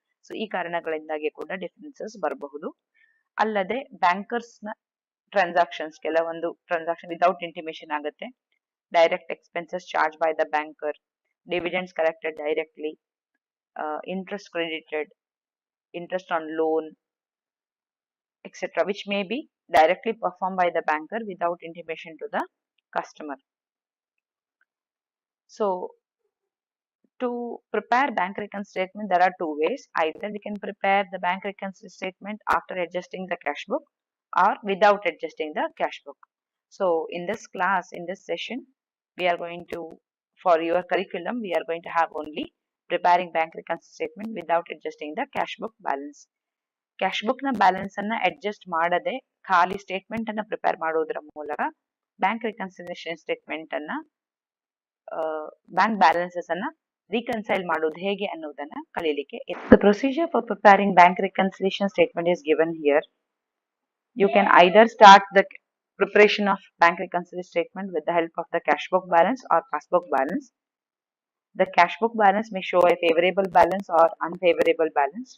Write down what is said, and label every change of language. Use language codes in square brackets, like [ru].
[kn] So ಈ ಕಾರಣಗಳಿಂದಾಗಿ ಕೂಡ ಡಿಫರೆನ್ಸಸ್ ಬರಬಹುದು. ಅಲ್ಲದೆ ಬ್ಯಾಂಕರ್ಸ್ ನ ಟ್ರಾನ್ಸಾಕ್ಷನ್ಸ್, ಕೆಲವೊಂದು ಟ್ರಾನ್ಸಾಕ್ಷನ್ [en] without intimation [kn] ಆಗುತ್ತೆ. [en] Direct expenses charge by the banker, dividends collected directly, interest credited, interest on loan, etc., which may be directly performed by the banker without intimation to the customer. So to prepare bank reconciliation statement, there are two ways. Either we can prepare the bank reconciliation statement after adjusting the cash book or without adjusting the cash book. So in this class, in this session, we are going to, for your curriculum, we are going to have only preparing bank reconciliation statement without adjusting the cash book balance. [kn] Cash book ನ balance ಅನ್ನ adjust ಮಾಡದೆ ಖಾಲಿ statement ಅನ್ನ prepare ಮಾಡೋದ್ರ ಮೂಲಕ bank reconciliation statement ಅನ್ನ, bank balances ಅನ್ನ reconcile ಮಾಡೋದು ಹೇಗೆ ಅನ್ನೋದನ್ನ ಕಲಿಯಲಿಕ್ಕೆ. [en] The procedure for preparing bank reconciliation statement is given here. You can either start the preparation of bank reconciliation statement with the help of the cash book balance or passbook balance. The cash book balance may show a favorable balance or unfavorable balance.